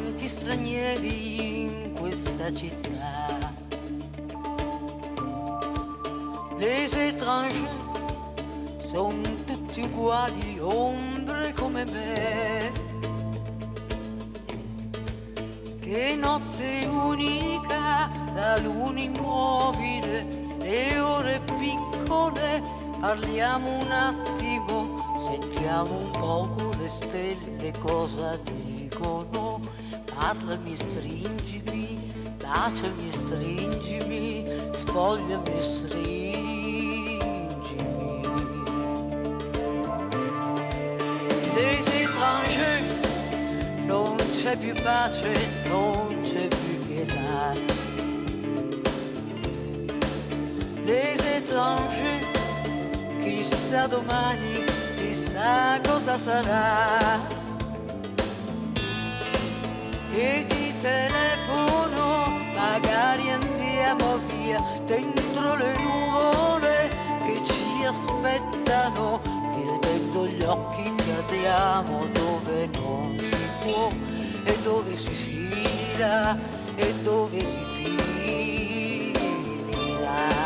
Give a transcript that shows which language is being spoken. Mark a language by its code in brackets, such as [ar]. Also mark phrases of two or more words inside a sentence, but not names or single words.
[it] stranieri in questa città. [fr] Les étrangers [it] sono tutti uguali, ombre come me. Che notte unica, la luna immobile, le ore piccole, parliamo un attimo, sentiamo un poco le stelle cosa dicono. Parlami, stringimi, baciami, stringimi, spogliami, stringimi. [fr] Des étrangers, [it] non c'è più pace, non c'è più pietà. [fr] Les étrangers, [it] chissà domani, chissà cosa sarà. E di telefono magari andiamo via dentro le nuvole che ci aspettano, chiudendo gli occhi cadiamo dove non si può e dove si finirà e dove si finirà.